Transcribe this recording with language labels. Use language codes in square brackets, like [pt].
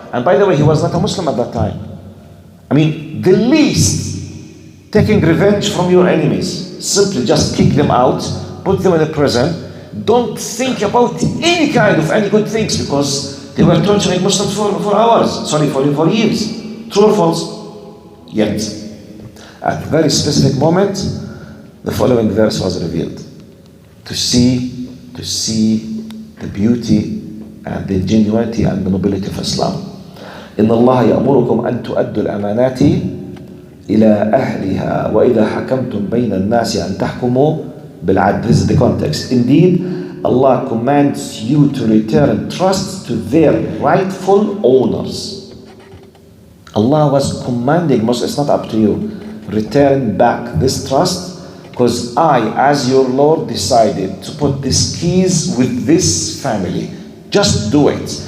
[en] And by the way, he was not a Muslim at that time. I mean, the least, taking revenge from your enemies, simply just kick them out, put them in a prison, don't think about any kind of any good things, because they were torturing Muslims for hours, for years. True or false? Yet, at a very specific moment, the following verse was revealed. To see the beauty and the genuinity and the nobility of Islam. [ar] إن الله يأمركم أن تؤدوا الأمانات إلى أهلها وإذا حكمتم بين الناس أن تحكموا بالعدل. [en] This is the context. Indeed, Allah commands you to return trust to their rightful owners. Allah was commanding Muslims, it's not up to you. Return back this trust, because I, as your Lord, decided to put these keys with this family. Just do it.